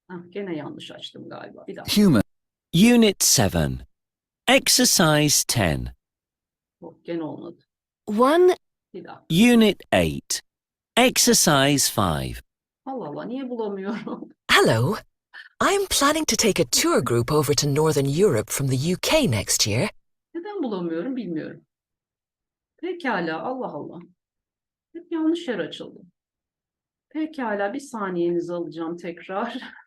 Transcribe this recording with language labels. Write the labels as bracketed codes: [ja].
[tr] Gene yanlış açtım galiba. Bir dakika. Human. [en] Unit 7. Exercise 10. [tr] Gene olmadı. 1. Bir dakika. [en] Unit 8. Exercise 5. [tr] Allah Allah, niye bulamıyorum? [en] Hello. I'm planning to take a tour group over to Northern Europe from the UK next year. [tr] Neden bulamıyorum bilmiyorum. Pekala, Allah Allah. Hep yanlış yer açıldı. Pekala, bir saniyenizi alacağım tekrar.